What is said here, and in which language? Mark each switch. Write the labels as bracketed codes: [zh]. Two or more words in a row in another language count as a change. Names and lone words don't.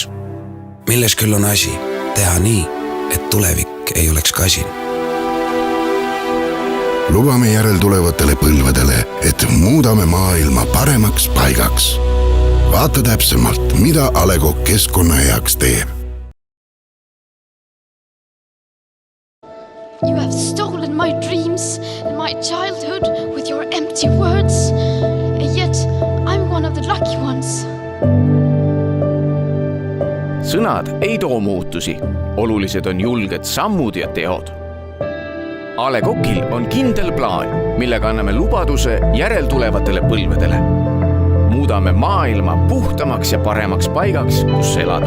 [et] Milles küll on asi, teha nii, et tulevik ei oleks kasin. Lubame järeltulevatele põlvedele, et muudame maailma paremaks paigaks. Vaata täpsemalt, mida A Le Coq keskkonna heaks teeb. [en] You have stolen my dreams and my childhood with your empty words. And yet I'm one of the lucky ones. [et] Sõnad ei too muutusi. Olulised on julged sammud ja teod. A Le Coqil on kindel plaan, millega anname lubaduse järeltulevatele põlvedele. Muudame maailma puhtamaks ja paremaks paigaks, kus elada.